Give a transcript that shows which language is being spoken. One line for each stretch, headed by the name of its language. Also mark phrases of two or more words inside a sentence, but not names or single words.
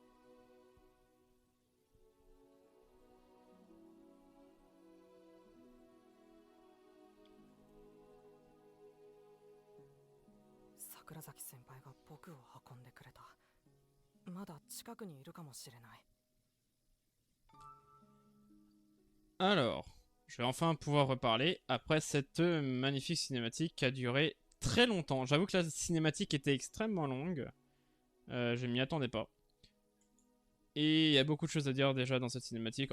Japanese: 桜崎先輩が僕を運んでくれた。まだ近くにいるかもしれない。
French: Alors, je vais enfin pouvoir reparler après cette magnifique cinématique qui a duré très longtemps. J'avoue que la cinématique était extrêmement longue. Je m'y attendais pas. Et il y a beaucoup de choses à dire déjà dans cette cinématique.